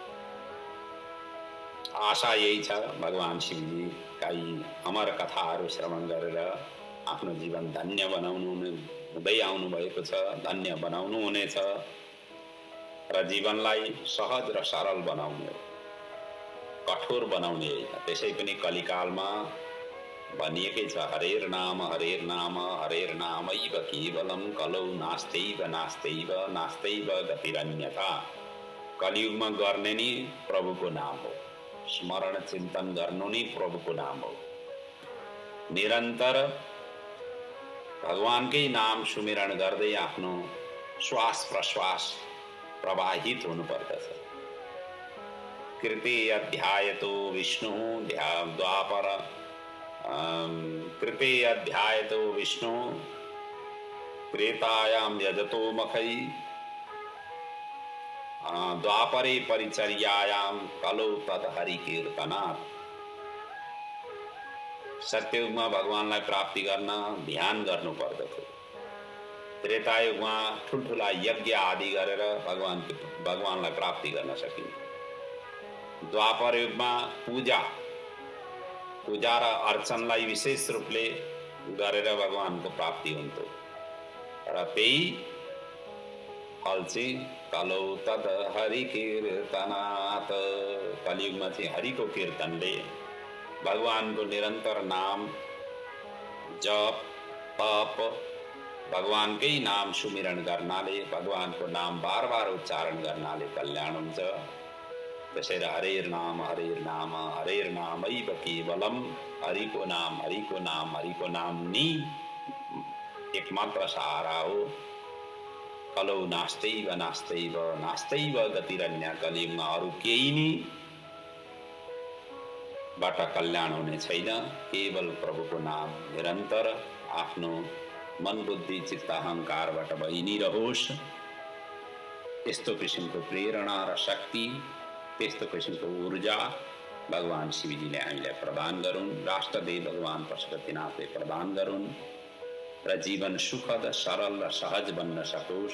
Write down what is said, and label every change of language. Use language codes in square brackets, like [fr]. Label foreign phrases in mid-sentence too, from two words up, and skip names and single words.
[ne] आशा यही छ भगवान शिवजीका यी अमर कथाहरू श्रवण गरेर आफ्नो जीवन धन्य बनाउनु हुँदै आउनुभएको छ, धन्य बनाउनु हुनेछ र जीवनलाई सहज र सरल बनाउने हो, कठोर बनाउने होइन। त्यसै पनि कलिकालमा भनिएकै छ, [sa] हरेर नाम हरेर नामैव केवलम कलौ नास्तैव नास्तैव नास्तैव गतिरन्यथा। [ne] कलियुगमा गर्ने नि प्रभुको नाम हो, स्मरण चिन्तन गर्नु नै प्रभुको नाम हो। निरन्तर भगवानकै नाम सुमिरण गर्दै आफ्नो श्वास प्रश्वास प्रवाहित हुनुपर्दछ। [sa] कृते अध्यायतो विष्णु द्वापर कृते अध्यायतो विष्णु त्रेतायाम यजतो मखै द्वापरे परिचर्यायाम कलौ तद हरि कीर्तनात्। [ne] सत्ययुगमा भगवानलाई प्राप्ति गर्न ध्यान गर्नु पर्दथ्यो। त्रेतायुगमा ठुल्ठुला यज्ञ आदि गरेर भगवानलाई प्राप्ति गर्न सकिन्छ। द्वापर युगमा पूजा र अर्चनलाई विशेष रूपले गरेर भगवानको प्राप्ति हुन्थ्यो र त्यही फल चाहिँ [sa] कलौ तद हरि कीर्तनात्। [ne] कलियुगमा चाहिँ हरिको कीर्तनले, भगवानको निरन्तर नाम जप तप, भगवानकै नाम सुमिरण गर्नाले, भगवानको नाम बार बार उच्चारण गर्नाले कल्याण हुन्छ। [sa] त्यसैले हरेर नामैव केवलम, [ne] हरिको नाम नि एकमात्र सहारा हो। [sa] कलौ नास्तैव नास्तैव नास्तैव गतिरन्य। [ne] कलियुगमा अरू केही नि बाट कल्याण हुने छैन, केवल प्रभुको नाम निरन्तर आफ्नो मन बुद्धि चित्त अहङ्कारबाट भइ नै रहोस्। यस्तो किसिमको प्रेरणा र शक्ति, त्यस्तो किसिमको ऊर्जा भगवान शिवजीले हामीलाई प्रदान गरून्, राष्ट्रदेव भगवान पशुपतिनाथले प्रदान गरून् र जीवन सुखद सरल र सहज बन्न सकोस्।